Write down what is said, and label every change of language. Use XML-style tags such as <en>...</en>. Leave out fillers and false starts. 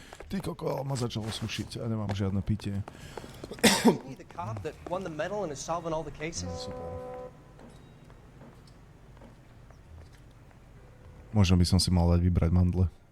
<sk>Ty koko, ma začalo sušiť a nemám žiadne pitie.</sk> <en>The cop that won the medal and is solving all the cases?</en> <sk>Možno by som si mal dať vybrať mandle.</sk>